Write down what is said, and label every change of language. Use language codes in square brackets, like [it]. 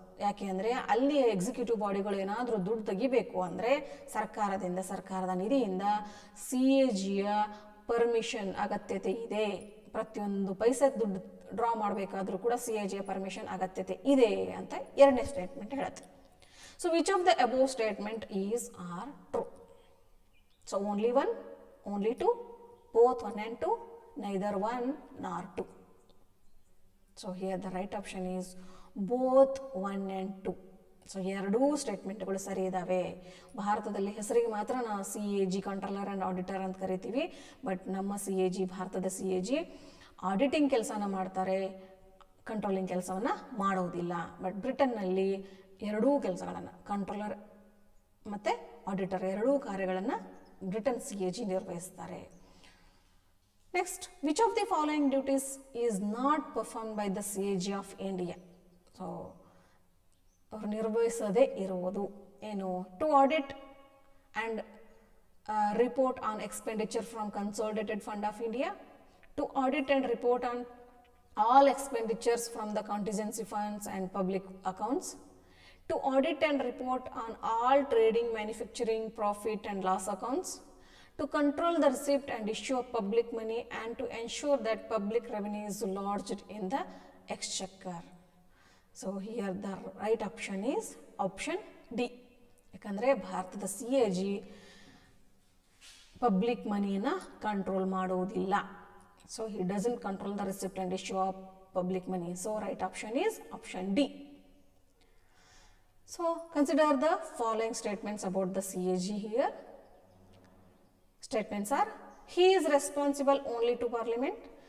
[kn] ಯಾಕೆ ಅಂದರೆ ಅಲ್ಲಿ ಎಕ್ಸಿಕ್ಯೂಟಿವ್ ಬಾಡಿಗಳು ಏನಾದರೂ ದುಡ್ಡು ತೆಗಿಬೇಕು ಅಂದರೆ ಸರ್ಕಾರದ ನಿಧಿಯಿಂದ CAGಯ ಪರ್ಮಿಷನ್ ಅಗತ್ಯತೆ ಇದೆ. ಪ್ರತಿಯೊಂದು ಪೈಸೆ ದುಡ್ಡು ಡ್ರಾ ಮಾಡಬೇಕಾದ್ರೂ ಕೂಡ CAGಯ ಪರ್ಮಿಷನ್ ಅಗತ್ಯತೆ ಇದೆ ಅಂತ ಎರಡನೇ ಸ್ಟೇಟ್ಮೆಂಟ್ ಹೇಳುತ್ತೆ. [en] So which of the above statement is are true? So only 1, only 2, both 1 and 2, neither 1 nor 2. So here the right option is both 1 and 2. [kn] So ಎರಡೂ ಸ್ಟೇಟ್ಮೆಂಟ್ಗಳು ಸರಿ ಇದ್ದಾವೆ. ಭಾರತದಲ್ಲಿ ಹೆಸರಿಗೆ ಮಾತ್ರ ನಾವು CAG ಕಂಟ್ರೋಲರ್ ಆ್ಯಂಡ್ ಆಡಿಟರ್ ಅಂತ ಕರಿತೀವಿ. ಬಟ್ ನಮ್ಮ CAG, ಭಾರತದ CAG ಆಡಿಟಿಂಗ್ ಕೆಲಸನ ಮಾಡ್ತಾರೆ, ಕಂಟ್ರೋಲಿಂಗ್ ಕೆಲಸವನ್ನು ಮಾಡೋದಿಲ್ಲ. ಬಟ್ ಬ್ರಿಟನ್ನಲ್ಲಿ ಎರಡೂ ಕೆಲಸಗಳನ್ನು, ಕಂಟ್ರೋಲರ್ ಮತ್ತು ಆಡಿಟರ್ ಎರಡೂ ಕಾರ್ಯಗಳನ್ನು ಬ್ರಿಟನ್ CAG ನಿರ್ವಹಿಸ್ತಾರೆ. [en] Next, which of the following duties is not perform by the CAG of India? [kn] So ಅವರು ನಿರ್ವಹಿಸದೇ ಇರುವುದು ಏನು? [en] To audit and report on expenditure from consolidated fund of India, to audit and report on all expenditures from the contingency funds and public accounts, to audit and report on all trading, manufacturing, profit and loss accounts, to control the receipt and issue of public money and to ensure that public revenue is lodged in the exchequer. So here the right option is option D. [kn] ಯಾಕಂದರೆ ಭಾರತದ CAG public ಮನಿನ control ಮಾಡೋದಿಲ್ಲ. [en] So he doesn't control the receipt and issue of public money. So right option is option D. So consider the following statements about the CAG here. Statements are: he is responsible only to Parliament.